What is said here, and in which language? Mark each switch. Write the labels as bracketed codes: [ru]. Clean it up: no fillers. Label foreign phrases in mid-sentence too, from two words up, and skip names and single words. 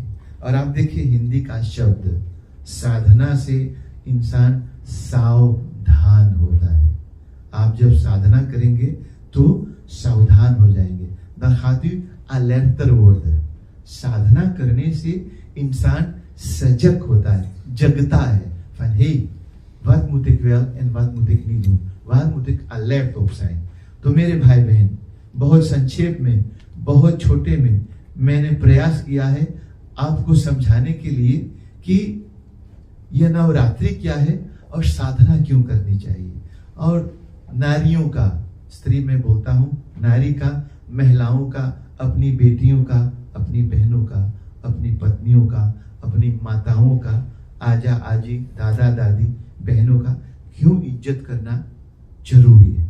[hi] और आप देखिए हिंदी का शब्द साधना से इंसान सावधान होता है। आप जब साधना करेंगे तो सावधान हो जाएंगे। [en] alerter word, [hi] साधना करने से इंसान सजग होता है, जगता है। [nl] Van hey, wat moet ik wel en wat moet ik niet doen? Waar moet ik alert op zijn? [hi] तो मेरे भाई बहन, बहुत संक्षेप में, बहुत छोटे में मैंने प्रयास किया है आपको समझाने के लिए कि यह नवरात्रि क्या है और साधना क्यों करनी चाहिए। और नारियों का, स्त्री में बोलता हूँ, नारी का, महिलाओं का, अपनी बेटियों का, अपनी बहनों का, अपनी पत्नियों का, अपनी माताओं का, आजा आजी, दादा दादी, बहनों का क्यों इज्जत करना जरूरी है।